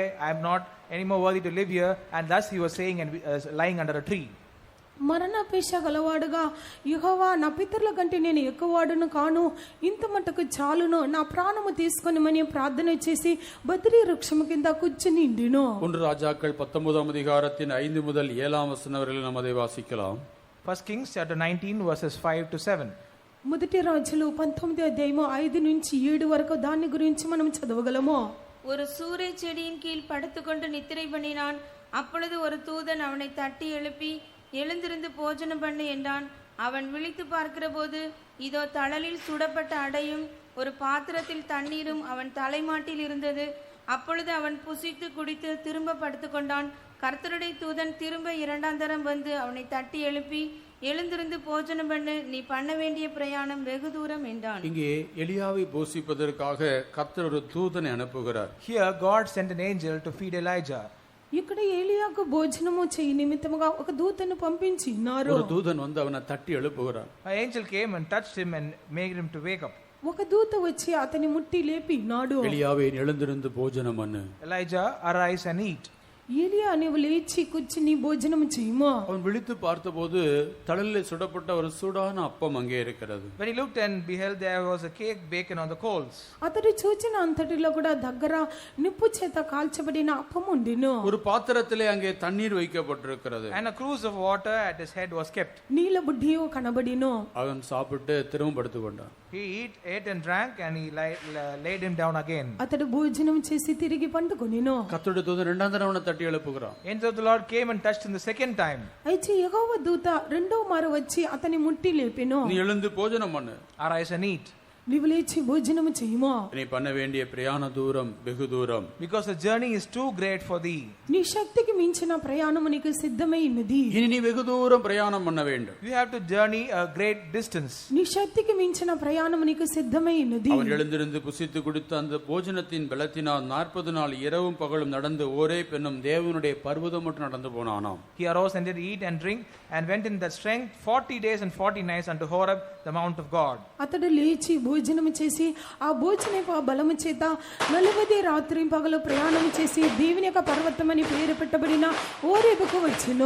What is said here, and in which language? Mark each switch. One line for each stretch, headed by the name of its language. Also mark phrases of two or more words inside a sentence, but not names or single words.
English: I am not anymore worthy to live here. And thus he was saying and lying under a tree.
Telugu: మరణాపేక్ష గలవాడుగా, యెహోవా, నా పితరుల కంటే నేను ఎక్కువవాడును కాను, ఇంత మట్టుకు చాలును, నా ప్రాణము తీసుకొనిమని ప్రార్థన చేసి బద్రీ వృక్షము కింద కూర్చుని ఉండిను.
Tamil: 1 ராஜாக்கள் 19ஆம் அதிகாரத்தின் 5 முதல் 7ஆம் வசனம் வரையில் நாம் அதை வாசிக்கலாம்.
English: 1 Kings chapter 19 verses 5 to 7.
Telugu: మొదటి రాజులు 19వ అధ్యాయము 5 నుంచి 7 వరకు దాని గురించి మనం చదవగలము.
Tamil: ஒரு சூறை செடியின் கீழ் படுத்துக்கொண்டு நித்திரை பண்ணினான். அப்பொழுது ஒரு தூதன் அவனை தட்டி எழுப்பி, எழுந்திருந்து போஜனம் பண்ணு என்றான். அவன் விழித்து பார்க்கிற போது இதோ தழலில் சுடப்பட்ட அடையும் ஒரு பாத்திரத்தில் தண்ணீரும் அவன் தலைமாட்டில் இருந்தது. அப்பொழுது அவன் புசித்து குடித்து திரும்ப படுத்துக்கொண்டான். கர்த்தருடைய தூதன் திரும்ப 2ஆம் தரம் வந்து அவனை தட்டி எழுப்பி, எழுந்திருந்து போஜனம் பண்ணு, நீ பண்ண வேண்டிய பிரயாணம் வெகு தூரம் என்றான். இங்கே எலியாவை போஷிப்பதற்காக கர்த்தர் ஒரு தூதனை அனுப்புகிறார்.
English: Here God sent an angel to feed Elijah.
Telugu: ఇక్కడ ఏలియాకు భోజనము చేయి నిమిత్తముగా ఒక దూతను పంపించి ఉన్నారు.
Tamil: ஒரு தூதன் வந்து அவனை தட்டி எழுப்புகிறார்.
English: An angel came and touched him and made him to wake up.
Telugu: ఒక దూత వచ్చి అతని ముట్టి లేపి నాడు.
Tamil: எலியாவே, எழுந்திருந்து போஜனம் பண்ணு.
English: Elijah, arise and eat.
Telugu: ఏలియా, నీవు లేచి కూర్చుని భోజనం చేయము.
Tamil: அவன் விழித்து பார்த்தபோது தழலில் சுடப்பட்ட ஒரு சூடான அப்பம் அங்கே இருக்கிறது.
English: When he looked and beheld, there was a cake baken on the coals.
Telugu: అతడు చూచిన అంతటిలో కూడా దగ్గర నిప్పు చేత కాల్చబడిన అప్పం ఉండిను.
Tamil: ஒரு பாத்திரத்திலே அங்கே தண்ணீர் வைக்கப்பட்டிருக்கிறது.
English: And a cruse of water at his head was kept.
Telugu: నీల బుడ్డియు కనబడిను.
Tamil: அவன் சாப்பிட்டு திரும்ப படுத்துக்கொண்டான்.
English: He ate and drank, and he laid him down again.
Telugu: అతడు భోజనం చేసి తిరిగి పండుకొనిను.
Tamil: கர்த்தருடைய தூதன் 2ஆம் தரம் அவனை தட்டி எழுப்புகிறான்.
English: Angel of the Lord came and touched him the second time.
Telugu: అయితే యెహోవా దూత రెండో మారు వచ్చి అతని ముట్టి లేపెను.
Tamil: நீ எழுந்து போஜனம் பண்ணு.
English: Arise and eat.
Telugu: నీవు లేచి భోజనము చేయము.
Tamil: நீ பண்ண வேண்டிய பிரயாண தூரம் வெகு தூரம்.
English: Because the journey is too great for thee.
Telugu: నీ శక్తికి మించిన ప్రయాణము నీకు సిద్ధమై ఉన్నది.
Tamil: இனி நீ வெகு தூரம் பிரயாணம் பண்ண வேண்டும்.
English: You have to journey a great distance.
Telugu: నీ శక్తికి మించిన ప్రయాణము నీకు సిద్ధమై ఉన్నది.
Tamil: அவன் எழுந்திருந்து புசித்து குடித்து அந்த போஜனத்தின் பலத்தினால் 40 நாள் இரவும் பகலும் நடந்து ஒரே பெண்ணும் தேவனுடைய பர்வதம் மட்டும் நடந்து போனானாம்.
English: He arose and did eat and drink and went in that strength 40 days and 40 nights unto Horeb, the mount of God.
Telugu: అతడు లేచి భోజనం చేసి ఆ భోజన బలము చేత 40 రాత్రి పగలు ప్రయాణం చేసి దేవుని యొక్క పర్వతం అని పేరు పెట్టబడిన ఓరేబుకు వచ్చెను.